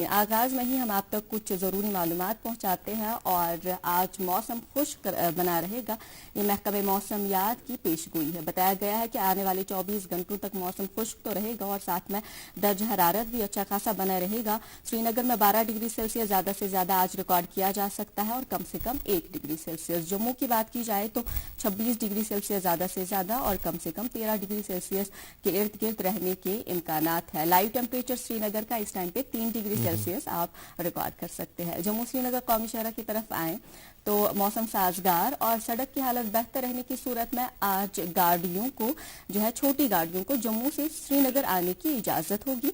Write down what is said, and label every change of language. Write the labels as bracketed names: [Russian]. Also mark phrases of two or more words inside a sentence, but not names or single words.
[Urdu] آغاز میں ہی ہم آپ تک کچھ ضروری معلومات پہنچاتے ہیں, اور آج موسم خشک بنا رہے گا, یہ محکمہ موسمیات کی پیش گوئی ہے. بتایا گیا ہے کہ آنے والے 24 گھنٹوں تک موسم خشک تو رہے گا اور ساتھ میں درجہ حرارت بھی اچھا خاصا بنا رہے گا. سری نگر میں 12 [English] degree Celsius [Urdu] زیادہ سے زیادہ آج ریکارڈ کیا جا سکتا ہے, اور کم سے کم 1 [English] degree Celsius. [Urdu] جموں کی بات کی جائے تو 26 [English] degree Celsius [Urdu] زیادہ سے زیادہ اور کم سے کم 13 [English] degree Celsius [Urdu] کے ارد گرد رہنے کے امکانات ہے. [English] live temperature [Urdu] سری نگر کا اس ٹائم پہ 3 [English] degree Celsius [Urdu] آپ ریکارڈ کر سکتے ہیں. جموں سری نگر قومی شاہراہ کی طرف آئیں تو موسم سازگار اور سڑک کی حالت بہتر رہنے کی صورت میں آج گاڑیوں کو جو ہے, چھوٹی گاڑیوں کو جموں سے سری نگر آنے کی اجازت ہوگی.